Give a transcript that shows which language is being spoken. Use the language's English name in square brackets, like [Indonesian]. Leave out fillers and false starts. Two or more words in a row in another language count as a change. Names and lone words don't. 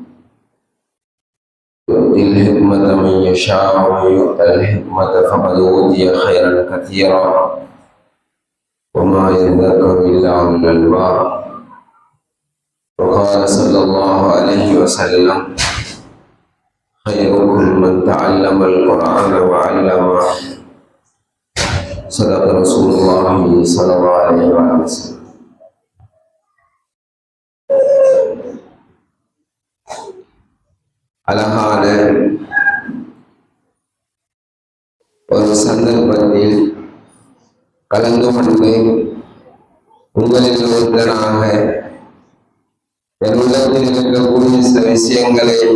[Arabic] يؤتي الحكمة من يشاء ومن يؤت الحكمة فقد أوتي خيرا كثيرا وما يذكر إلا أولو الألباب. وقال صلى الله عليه وسلم: خيركم من تعلم القرآن وعلمه. صدق رسول الله صلى الله عليه وسلم. [Tamil] அழகான ஒரு சந்தர்ப்பத்தில் கலந்து கொண்டு உங்களில் ஒருத்தனாக என் உள்ளத்தில் இருக்கக்கூடிய சில விஷயங்களை